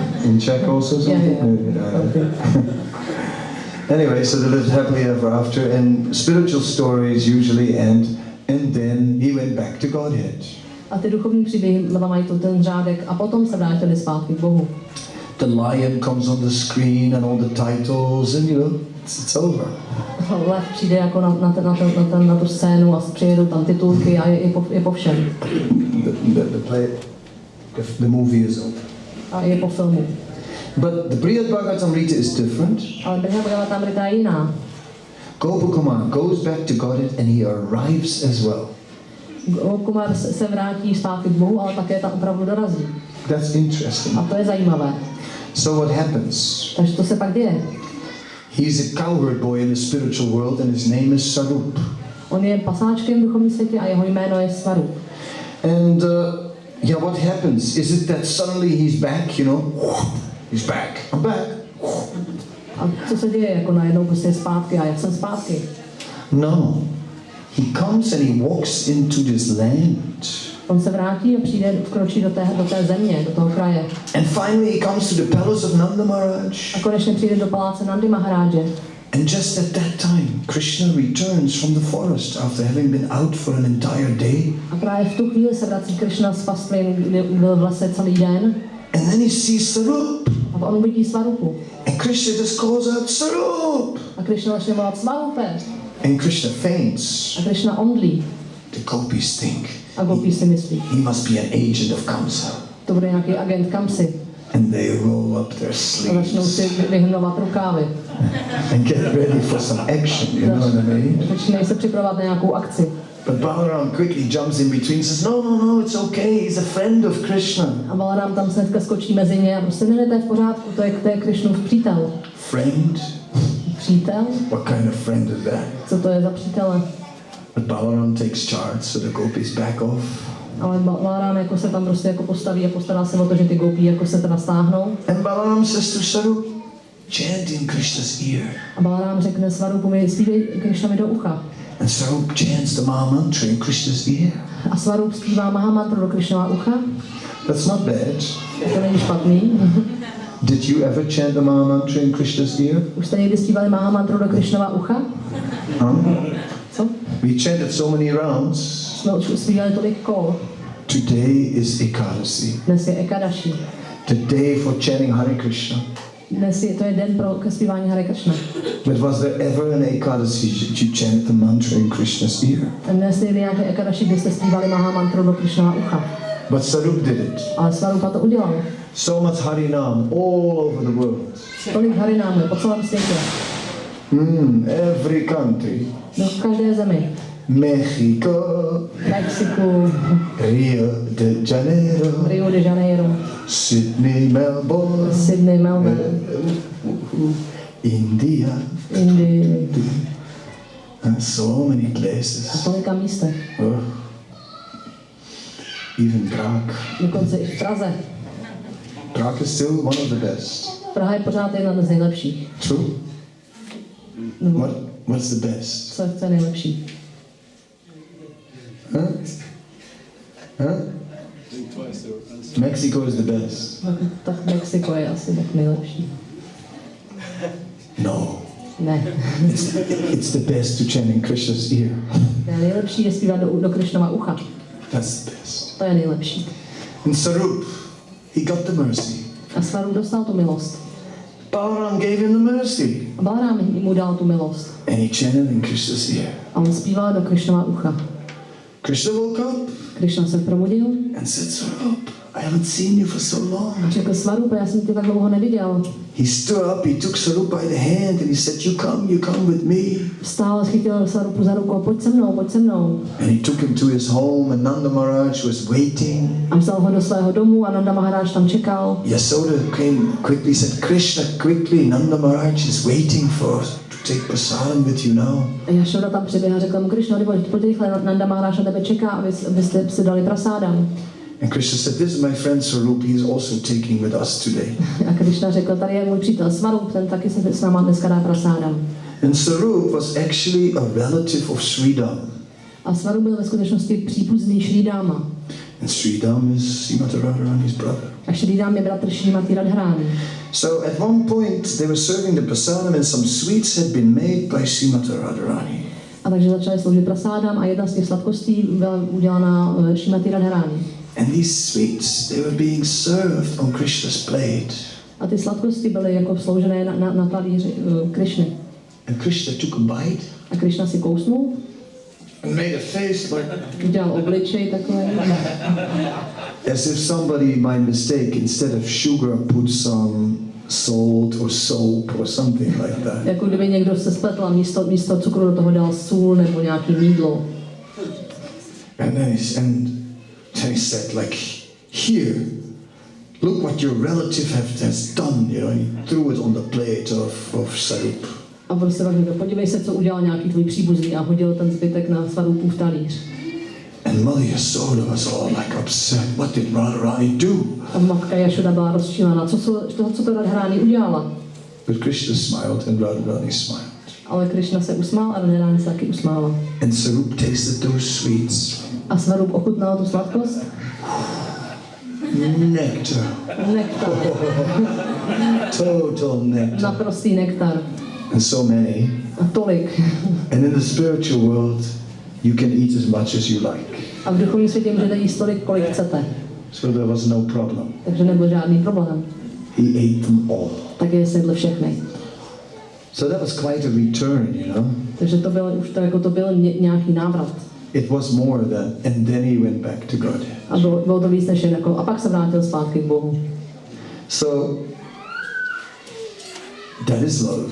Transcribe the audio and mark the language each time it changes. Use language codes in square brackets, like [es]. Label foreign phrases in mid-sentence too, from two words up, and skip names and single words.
[en] In Czech also something? Yeah. Anyway, so they lived happily ever after, and spiritual stories usually end, and then he went back to Godhead. [cs] A ty duchovní příběhy mají ten řádek a potom se vrátili zpátky k Bohu. [en] The lion comes on the screen and all the titles and it's over. [cs] Lev přijde jako na tu scénu a přijedou tam titulky a je po všem. [en] The movie is over. [cs] A je po filmu. [en] But the Brihad Bhagavatamrita is different. [cs] Ale Brihad Bhagavatamrita je jiná. [en] Gopakumar goes back to Godhead and he arrives as well. [cs] Gopakumar se vrátí zpátky k Bohu, ale také tam opravdu dorazí. [en] That's interesting. [cs] A to je zajímavé. [en] So what happens? [cs] Takže to se pak děje. [en] He's a cowherd boy in the spiritual world and his name is Sarup. [cs] On je pasáčkem v duchovním světě a jeho jméno je Svarup. [en] And what happens? Is it that suddenly he's back, He's back. I'm back. [cs] A co se děje, jako najednou prostě zpátky a jak jsem zpátky? [en] No. He comes and he walks into this land. [cs] On se vrátí a vkročí do té země, do toho kraje. [en] And finally he comes to the palace of Nanda Maharaj. [cs] A konečně přijde do paláce Nandy Maharáže. [en] And just at that time, Krishna returns from the forest after having been out for an entire day. [cs] A právě v tu chvíli se vrací Krishna z pastvy, kde byl v lese celý den. [en] And then he sees Sarup. [cs] A on uvidí Svarupu. [en] And Krishna just calls out, Sarup! [cs] A Krishna začne volat Svarupe. [en] And Krishna faints. [cs] A Krishna omdlí. [en] The gopis think. [cs] A gopí si myslí. [en] He must be an agent of Kamsa. [cs] To bude nějaký agent Kamsy. [en] And they roll up their sleeves. [cs] A začnou si vyhrnovat rukávy. [en] And get ready for some action, you know what I mean? [cs] Začínají se připravovat na nějakou akci. [en] But Balaram quickly jumps in between and says, no, it's okay, he's a friend of Krishna. [cs] A Balaram tam hnedka skočí mezi ně a prostě ne, to je v pořádku, to je Krishnův přítel. [en] Friend? [cs] Přítel? [en] What kind of friend is that? [cs] Co to je za přítele? [en] But Balaram takes charge, so the gopis back off. [cs] Ale Balaram jako se tam prostě jako postaví a postará se o to, že ty gopí jako se teda stáhnou. [en] And Balaram says to Sarup, chant in Krishna's ear. [cs] A Balaram řekne Svarupu, zpívej Krishna mi do ucha. [en] And Sarup chants the Maha Mantra in Krishna's ear. [cs] A Svarup zpívá Maha Mantru do Krishnova ucha. [en] That's not bad. [cs] To není špatný. [en] Did you ever chant the Maha Mantra in Krishna's ear? [cs] Už jste někdy zpívali Maha Mantru do Krishnova ucha? Co? [en] We chanted so many rounds. [cs] Jsme už zpívali tolik kol. [en] Today is Ekadasi. [cs] Dnes je Ekadashi. [en] The day for chanting Hare Krishna. [cs] To je den pro zpívání Hare Krishna. [en] But was there ever an Ekadasi you chanted the mantra in Krishna's ear? [cs] Dnes je nějaké Ekadashi, kdy jste zpívali Maha Mantru do Krishnova ucha. [en] But Sarup did it. [cs] Ale Svarupa to udělal. [en] So much Harinam all over the world. [cs] Tolik Harinamu po celém světě. [en] Every country. [cs] No, v každé zemi. [en] Mexico, [cs] Mexiku, [en] Rio de Janeiro, Sydney, Melbourne, India, and so many places. [cs] A tolika místech. [en] Even Prague. [cs] Dokonce i v Praze. [en] Prague is still one of the best. [cs] Praha je pořád jedna z nejlepších. [en] True. What's the best? [cs] Co je nejlepší? [en] Mexico is the best. [cs] Tak Mexiko je asi tak nejlepší. [en] No. [cs] Ne. [en] It's the best to chant in Krishna's ear. [cs] Nejlepší je zpívat do Krishnova ucha. [en] That's the best. [cs] To je nejlepší. [en] And Sarup, he got the mercy. [cs] A Svarup dostal tu milost. [en] Balaram gave him the mercy. [cs] A Balaram mu dal tu milost. [en] And he chanted in Krishna's ear. [cs] A on zpíval do Krishnova ucha. [en] Krishna woke up. [cs] Krishna se probudil. [en] And said, Sarup, I haven't seen you for so long. [cs] A řekl Svarup, já jsem tě tak dlouho neviděl. [en] He stood up, he took Sarup by the hand and he said, you come with me. [cs] Vstál, chytil Svarupu za ruku, pojď se mnou. [en] And he took him to his home and Nanda Maharaj was waiting. [cs] A vzal ho do svého domu a Nanda Maharaj tam čekal. [en] Yasoda came quickly, said, Krishna, quickly, Nanda Maharaj is waiting to take prasadam with you now. [cs] A Yasoda tam přiběhla a řekla mu, Krishna, pojď rychle, Nanda Maharaj na tebe čeká, abyste si dali prasádam. [en] And Krishna said, this is my friend Sarup, he is also taking with us today. [cs] A Krishna řekl, tady je můj přítel Svarup, ten taky se s náma dneska dá prasádam. [en] And Sarup was actually a relative of Sridham. [cs] A Svarup byl ve skutečnosti příbuzný Šrídáma. [en] And Sridham is Srimati Radharani's brother. [cs] A Šrídám je bratr Srimati Radharani. [en] So at one point they were serving the prasadam and some sweets had been made by Srimati Radharani. [cs] A takže začali sloužit prasádám a jedna z těch sladkostí byla udělaná Šrimati Radharani. [en] And these sweets, they were being served on Krishna's plate. [cs] A ty sladkosti byly jako sloužené na talíři Krishny. [en] And Krishna took a bite. [cs] A Krishna si kousnul. [en] And made a face like... [cs] Udělal obličej takové. [en] As if somebody by mistake, instead of sugar, put some salt or soap or something like that. [cs] Jako kdyby někdo se spletl a místo cukru do toho dal sůl nebo nějaký mýdlo. [en] And then he said, like, here, look what your relative has done, you know. He threw it on the plate of sarup. [cs] A prostě tak řekl, podívej se, co udělal nějaký tvůj příbuzný a hodil ten zbytek na Svarupův talíř. [en] And Mother Yasoda was all like upset. What did Radharani do? [cs] A matka Yasoda byla rozčilená. Co to Radharani udělala? [en] But Krishna smiled and Radharani smiled. [cs] Ale Krishna se usmál a Radharani se taky usmála. [en] And Sarup tasted those sweets. [cs] A Svarup ochutnal tu sladkost? [en] Nectar. [cs] Nektar. [en] Total nectar. [cs] Naprostý nektar. [en] And so many. [cs] A tolik. [en] And in the spiritual world, you can eat as much as you like. [cs] A v duchovním světě můžete jíst tolik, kolik chcete. [en] So there was no problem. [cs] Takže nebyl žádný problém. [en] He ate them all. [cs] Tak je sedl všechny. [en] So that was quite a return, you know. [cs] Takže to byl nějaký návrat. [en] It was more than, and then he went back to God. [cs] A bylo to víc než jako, a pak se vrátil zpátky k Bohu. [en] So that is love.